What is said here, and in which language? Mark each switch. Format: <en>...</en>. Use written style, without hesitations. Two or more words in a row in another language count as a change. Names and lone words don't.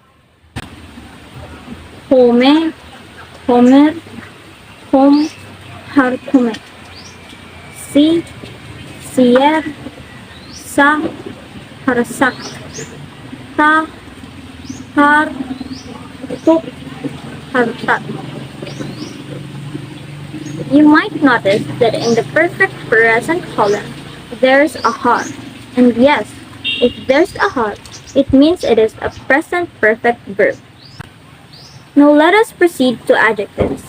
<no>Komme, kommer, kom, har kommet. Si, sier, sa, har sagt. Ta, har, tok, har tatt.</no> <en>You might notice that in the perfect present column, there's a har. And yes, if there's a har, it means it is a present perfect verb. Now let us proceed to adjectives.</en>